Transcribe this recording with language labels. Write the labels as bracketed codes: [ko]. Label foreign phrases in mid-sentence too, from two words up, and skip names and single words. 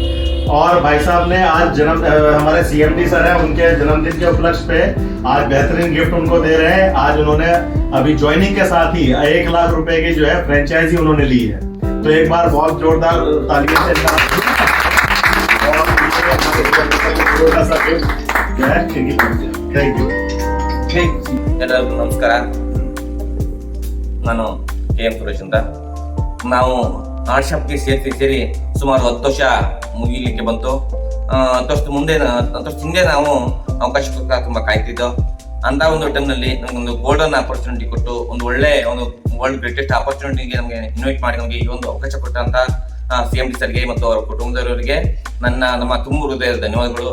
[hi] और भाई साहब ने आज हमारे CMD सर हैं, उनके जन्मदिन के उपलक्ष्य पे आज बेहतरीन गिफ्ट उनको दे रहे हैं। आज उन्होंने अभी ज्वाइनिंग के साथ ही 1 लाख रुपए की जो है फ्रेंचाइजी उन्होंने ली है, तो एक बार बहुत जोरदार तालियां से [en] thank you. [kn] ಎಲ್ಲರಿಗೂ ನಮಸ್ಕಾರ. ನಾನು KM ಸುರೇಶ್ ಅಂತ. ನಾವು ಆರ್ಟ್ಶಾಪ್ಗೆ ಸೇರಿ ಸುಮಾರು 10 ವರ್ಷ ಮುಗಿಲಿಕ್ಕೆ ಬಂತು. 10 ವರ್ಷ ಹಿಂದೆ ನಾವು ಅವಕಾಶಕ್ಕೋಸ್ಕರ ತುಂಬ ಕಾಯ್ತಿದ್ದೋ. ಅಂತ ಒಂದು ಟೈಮ್ನಲ್ಲಿ ನಮಗೊಂದು [en] golden opportunity [kn] ಕೊಟ್ಟು ಒಂದು [en] world greatest [kn] ಆಪರ್ಚುನಿಟಿಗೆ ನಮಗೆ ಇನ್ವೈಟ್ ಮಾಡಿ ನಮಗೆ ಈ ಒಂದು ಅವಕಾಶ ಕೊಟ್ಟಂತ CMD ಸರ್ಗೆ ಮತ್ತು ಅವರ ಕುಟುಂಬದವರಿಗೆ ನಮ್ಮ ತುಂಬ ಹೃದಯದ ಧನ್ಯವಾದಗಳು.